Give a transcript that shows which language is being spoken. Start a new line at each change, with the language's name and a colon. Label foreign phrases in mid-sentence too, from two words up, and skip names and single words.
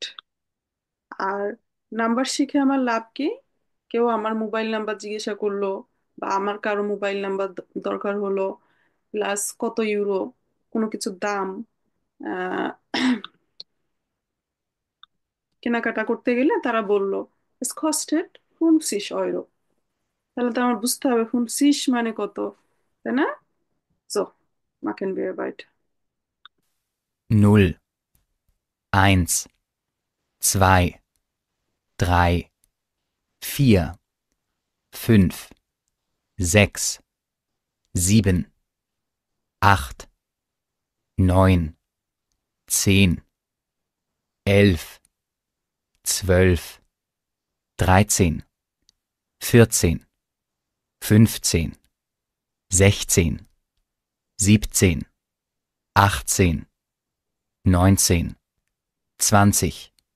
Bangla: আর নাম্বার শিখে আমার লাভ কি? কেউ আমার মোবাইল নাম্বার জিজ্ঞাসা করলো, বা আমার কারো মোবাইল নাম্বার দরকার হলো, প্লাস কত ইউরো কোনো কিছুর দাম, আহ, কেনাকাটা করতে গেলে তারা বলল
German: es kostet 50 Euro,
Bangla: তাহলে তো আমার বুঝতে হবে 50 মানে কত, তাই না?
German: So, machen wir weiter. 0, 1, 2, 3, 4, 5, 6, 7, 8, 9, 10, 11, 12, 13, 14, 15, 16, 17, 18, 19, 20.